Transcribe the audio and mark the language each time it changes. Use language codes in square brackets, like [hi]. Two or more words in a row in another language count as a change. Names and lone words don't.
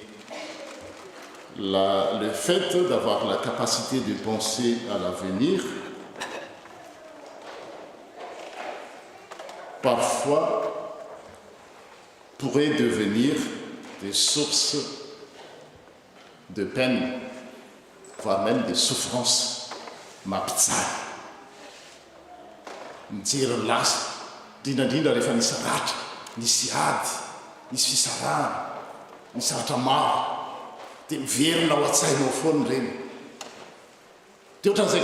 [fr] le fait d'avoir la capacité de penser à l'avenir, parfois pourrait devenir des sources de peine, voire même de souffrance. [mg] mampijany mijery ny lasa indrindrandrindra rehefa nisy ratra nisy ady nisy fisarahana nisy ratra maro dia miverina ao a-tsainao foany reny dia ohatran'izay